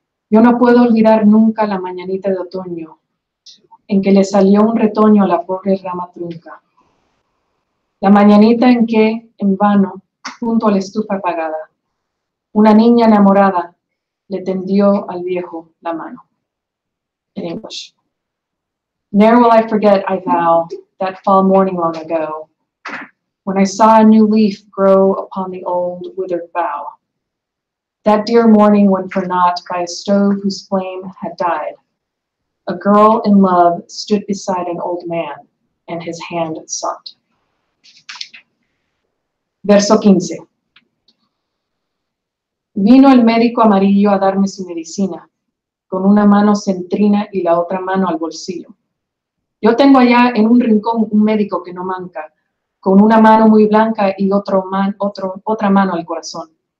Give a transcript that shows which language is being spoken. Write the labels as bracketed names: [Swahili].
[Spanish] Yo no puedo olvidar nunca la mañanita de otoño, en que le salió un retoño a la pobre rama trunca. La mañanita en que, en vano, junto a la estufa apagada, una niña enamorada le tendió al viejo la mano. [English] In English. Ne'er will I forget, I vow, that fall morning long ago, when I saw a new leaf grow upon the old withered bough. That dear morning when for naught by a stove whose flame had died, a girl in love stood beside an old man and his hand sought. [Spanish] Verso 15. Vino el médico amarillo a darme su medicina, con una mano centrina y la otra mano al bolsillo. Yo tengo allá en un rincón un médico que no manca, con una mano muy blanca y otra mano al corazón.